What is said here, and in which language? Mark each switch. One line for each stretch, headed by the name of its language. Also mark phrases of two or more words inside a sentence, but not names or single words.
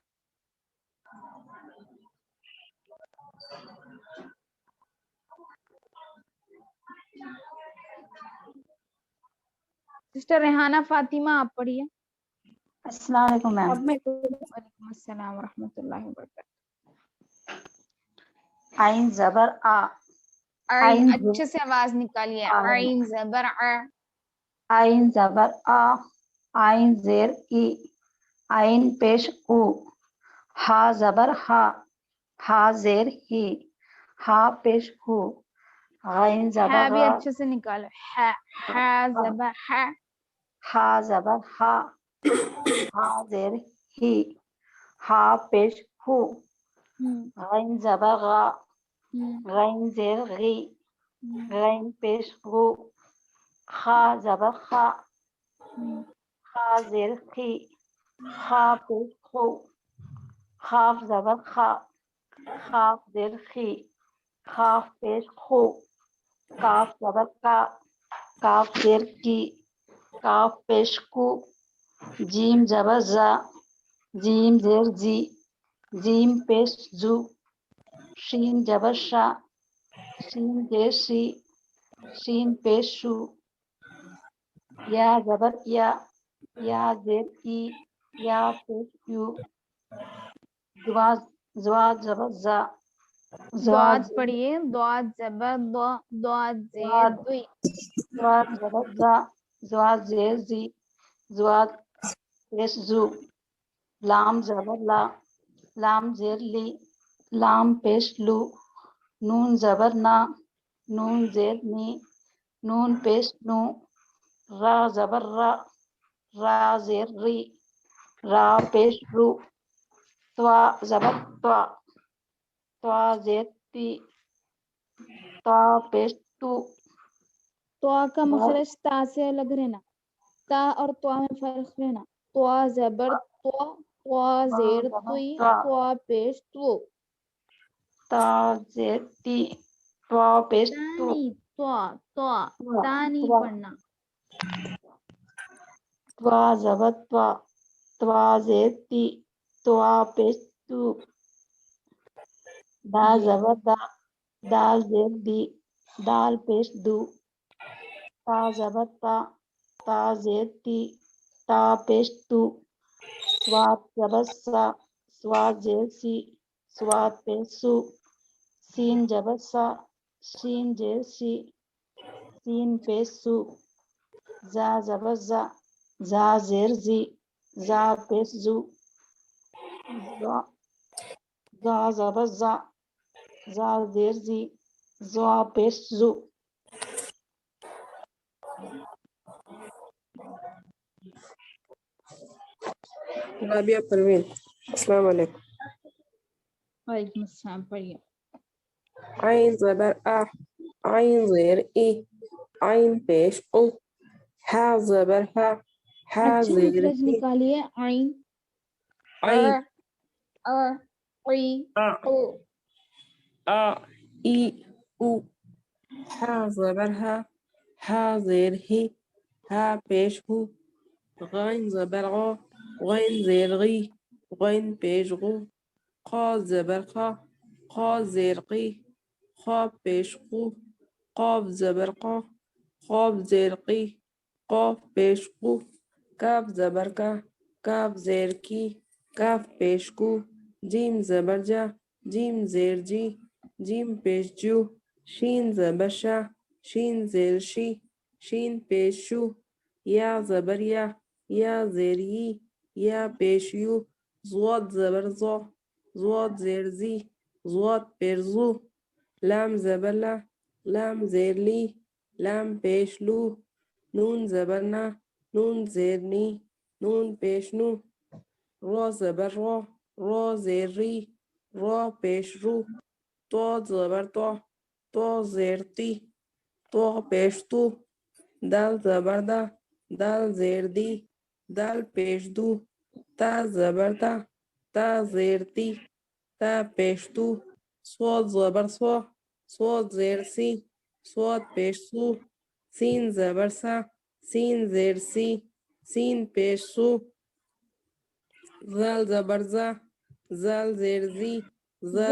Urdu: سسٹر ریحانہ فاطمہ آپ پڑھیے.
Arabic: السلام علیکم میم.
Urdu: اب میں
Arabic: وعلیکم السلام ورحمۃ اللہ وبرکاتہ.
Urdu: عین زبر آ. عین اچھے سے آواز نکالیے. عین زبر ع. عین زبر آ. عین زیر ای. عین پیش او. ہا زبر ہا. ہا زیر ہی. ہا پیش ہو. غین زبر ہے بھی غا. اچھے سے نکالو. ہے ہے زبر ہے. ہا زبر ہا. ہا زیر ہی. ہا پیش ہو. غین زبر غا. غین زیر غی. غین پیش غو. خا زبر خا. خا زیر خی. خا پیش خو. خاف زبر خا. خاف زیر خی. خاف پیش خو. کاف زبر کا. کاف زیر کی. کاف پیش کو. جیم زبر زا. جیم زیر زی. جیم پیش زو. شین زبر شا. شین زیر شی. شین پیش شو. یا زبر یا. یا زیر ای. یا پیش یو. زواد زبر زا. ضاد پڑھیے. ضاد زبر ضا. ضاد زیر دوی. زواد زبر زا. زواد زیر زی. زواد پیش زو. لام زبر لا. لام زیر لی. لام پیش لو. نون زبر نا. نون زیر نی. نون پیش نو. را زبر را. را زیر ری. را پیش رو. توا زبر توا. توا زیر تی. توا پیش تو. توا کا مخرج تا سے الگ رہنا. تا اور توا میں فرق رہنا. توا زبر توا. توا زیر توی. توا پیش تو. تا زیر تی. توا پیش تو. تانی توا. توا تانی پڑھنا. توا زبر توا. توا زیر تی. توا پیش تو. دا زبر دا. دال زیر دی. دال پیش دو. تا زبر تا. تا زیر تی. تا پیش تو. سواد زبر سا. سواد زیر سی. سواد پیش سو. سین زبر سا. سین زیر سی. سین پیش سو. زا زبر زا. زا زیر زی. زا پیش زو. زا زبر زا. زا زیر زی. زا پیش زو.
Arabic: رابعہ پروین السلام علیکم. وعلیکم السلام پڑھیے.
Urdu: عین زبر آ. عین زیر ای. عین پیش او. ہا زبر ہا. ہا اچھا زیر مخرج ہی. نکالیے. عین عین عی او. آ ای او. ہا زبر ہا. ہا زیر ہی. ہا پیش ہو. غین زبر غا. غین زیر غی. غین پیش غو. قا زبر قا. قا زیر قی. قا پیش قو. قاف زبر قا. قاف زیر قی. قاف پیش قو. کاف زبر کا. کاف زیر کی. کاف پیش کو. جیم زبر جا. جیم زیر جی. جیم پیش جو. شین زبر شا. شین زیر شی. شین پیش شو، یا زبر یا زیر یا پیش یو، ضاد زبر ضا، ضاد زیر زی، ضاد پیش زو، لام زبر لا، لام زیر لی، لام پیش لو، نون زبر نا، نون زیر نی، نون پیش نو، را زبر را، را زیر ری، را پیش رو، تو زبر تو زیر تی، تو پیش تو، دال زبر دا، دال زیر دی، دال پیش دو، تا زبر تا زیر تی، تا پیش تو، صاد زبر صاد زیر سی، صاد پیش سو، سین زبر سا، سین زیر سی، سین پیش سو، زال زبر زا، زال زیر زی، زال